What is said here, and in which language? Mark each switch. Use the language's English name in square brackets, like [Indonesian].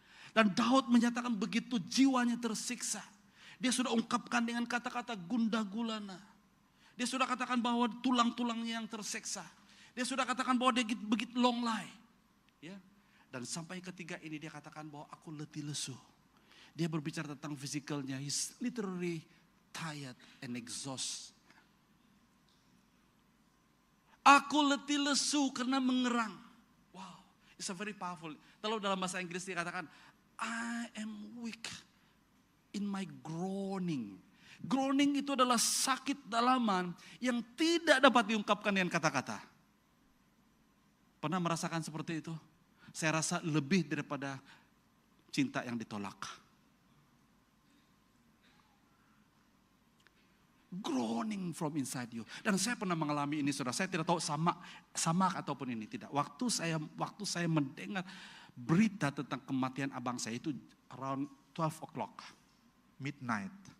[Malay] Dan Daud menyatakan begitu jiwanya tersiksa. Dia sudah ungkapkan dengan kata-kata gundah gulana. Dia sudah katakan bahwa tulang-tulangnya yang tersiksa. Dia sudah katakan bahwa dia begitu long lie. Ya. Dan sampai ketiga ini dia katakan bahwa aku letih lesu. Dia berbicara tentang fisikalnya. [English] He's literally tired and exhausted. [Malay] Aku letih lesu karena mengerang. [English] Wow, it's a very powerful. [Malay] Kalau dalam bahasa Inggris dia katakan, [English] I am weak in my groaning. [Malay] Groaning itu adalah sakit dalaman yang tidak dapat diungkapkan dengan kata-kata. Pernah merasakan seperti itu? Saya rasa lebih daripada cinta yang ditolak. [English] Groaning from inside you. [Malay] Dan saya pernah mengalami ini, saudara. Saya tidak tahu sama ataupun ini tidak. Waktu saya mendengar berita tentang kematian abang saya itu [English] around 12 o'clock, midnight.